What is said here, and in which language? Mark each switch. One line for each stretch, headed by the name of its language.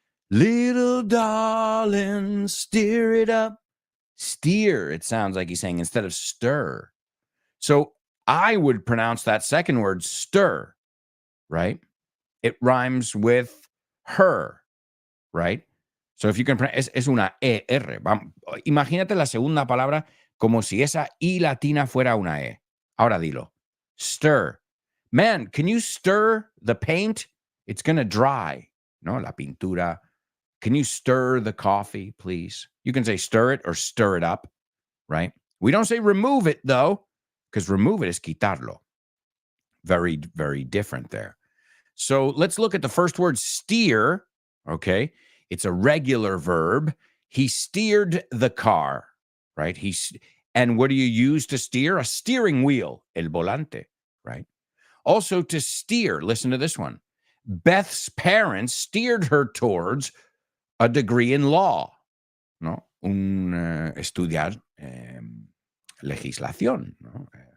English: Little darling, steer it up. Steer, it sounds like he's saying, instead of stir. So I would pronounce that second word stir, right? It rhymes with her, right? So if you can pronounce, es una E-R.
Spanish: Imagínate la segunda palabra como si esa I latina fuera una E. Ahora dilo. Stir.
English: Man, can you stir the paint? It's going to dry. No, la pintura. Can you stir the coffee, please? You can say stir it or stir it up, right? We don't say remove it, though, because remove it is quitarlo. Very, very different there. So let's look at the first word, steer, okay? It's a regular verb. He steered the car, right? And what do you use to steer? A steering wheel, el volante, right? Also to steer, listen to this one. Beth's parents steered her towards a degree in law, ¿no?
Spanish: Estudiar legislación, ¿no?